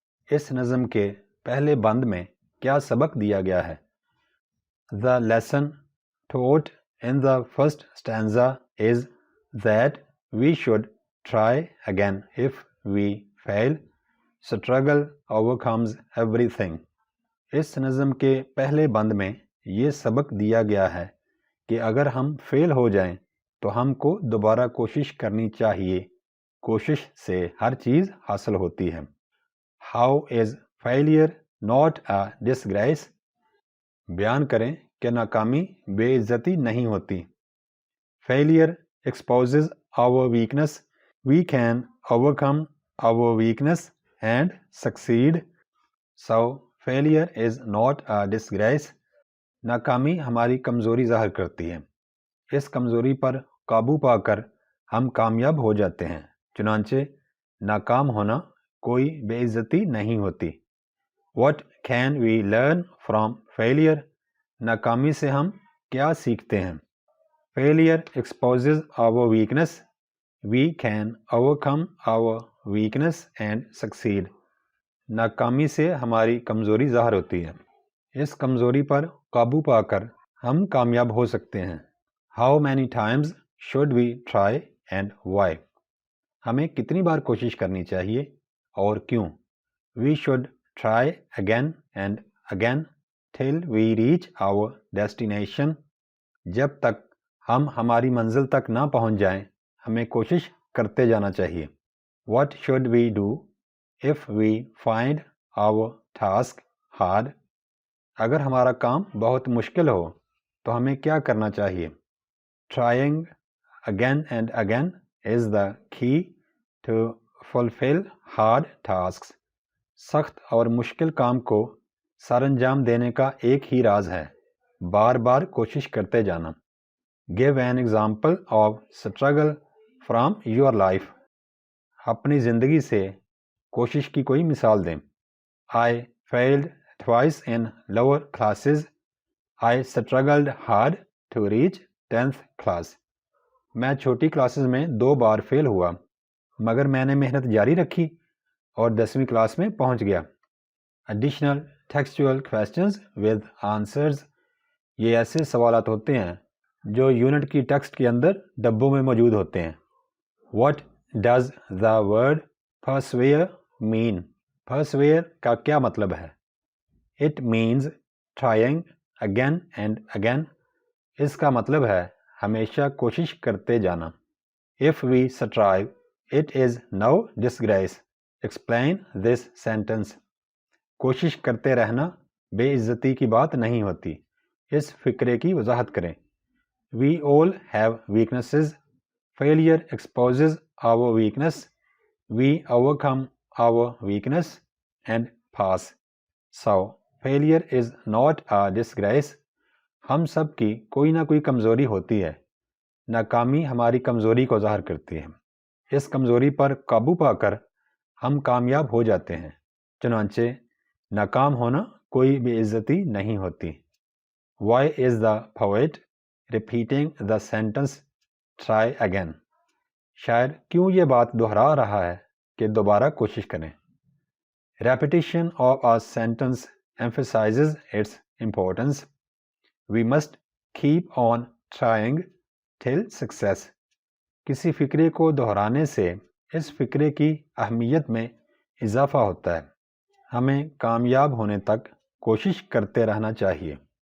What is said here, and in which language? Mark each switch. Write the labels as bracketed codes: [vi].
[ur] اس نظم کے پہلے بند میں کیا سبق دیا گیا ہے؟ [en] The lesson taught in the first stanza is that we should try again. If we fail, struggle overcomes everything. [ur] اس نظم کے پہلے بند میں یہ سبق دیا گیا ہے کہ اگر ہم فیل ہو جائیں تو ہم کو دوبارہ کوشش کرنی چاہیے. کوشش سے ہر چیز حاصل ہوتی ہے. [en] How is failure not a disgrace? [ur] بیان کریں کہ ناکامی بے عزتی نہیں ہوتی. [en] Failure exposes our weakness. We can overcome our weakness and succeed. So, failure is not a disgrace. [ur] ناکامی ہماری کمزوری ظاہر کرتی ہے. اس کمزوری پر قابو پا کر ہم کامیاب ہو جاتے ہیں. چنانچہ ناکام ہونا کوئی بے عزتی نہیں ہوتی. [en] What can we learn from failure? [ur] ناکامی سے ہم کیا سیکھتے ہیں؟ [en] Failure exposes our weakness. We can overcome our weakness and succeed. [ur] ناکامی سے ہماری کمزوری ظاہر ہوتی ہے. اس کمزوری پر قابو پا کر ہم کامیاب ہو سکتے ہیں. [en] How many times should we try and why? [ur] ہمیں کتنی بار کوشش کرنی چاہیے اور کیوں؟ [en] We should try again and again till we reach our destination. [ur] جب تک ہم ہماری منزل تک نہ پہنچ جائیں ہمیں کوشش کرتے جانا چاہیے. [en] What should we do if we find our task hard? [ur] اگر ہمارا کام بہت مشکل ہو تو ہمیں کیا کرنا چاہیے؟ [en] Trying again and again is the key to fulfill hard tasks. [ur] سخت اور مشکل کام کو سر انجام دینے کا ایک ہی راز ہے. بار بار کوشش کرتے جانا. [en] Give an example of struggle from your life. [ur] اپنی زندگی سے کوشش کی کوئی مثال دیں. [en] I failed twice in lower classes. I struggled hard to reach 10th class. [ur] میں چھوٹی کلاسز میں 2 بار فیل ہوا مگر میں نے محنت جاری رکھی اور 10ویں کلاس میں پہنچ گیا. [en] Additional textual questions with answers. [ur] یہ ایسے سوالات ہوتے ہیں جو یونٹ کی ٹیکسٹ کے اندر ڈبوں میں موجود ہوتے ہیں. [en] What does the word persevere mean? Persevere [ur] کا کیا مطلب ہے؟ [en] It means trying again and again. [ur] اس کا مطلب ہے ہمیشہ کوشش کرتے جانا. [en] If we strive, it is no disgrace. Explain this sentence. [ur] کوشش کرتے رہنا بے عزتی کی بات نہیں ہوتی. اس فقرے کی وضاحت کریں. [en] We all have weaknesses. Failure exposes our weakness. We overcome our weakness and pass. So, failure is not a disgrace. [ur] ہم سب کی کوئی نہ کوئی کمزوری ہوتی ہے. ناکامی ہماری کمزوری کو ظاہر کرتی ہے. اس کمزوری پر قابو پا کر ہم کامیاب ہو جاتے ہیں. چنانچہ ناکام ہونا کوئی بے عزتی نہیں ہوتی. [en] Why is the poet repeating the sentence try again? [ur] شاعر کیوں یہ بات دہرا رہا ہے کہ دوبارہ کوشش کریں؟ [en] Repetition of a sentence emphasizes its importance. We must keep on trying till success. [ur] کسی فقرے کو دہرانے سے اس فقرے کی اہمیت میں اضافہ ہوتا ہے. ہمیں کامیاب ہونے تک کوشش کرتے رہنا چاہیے.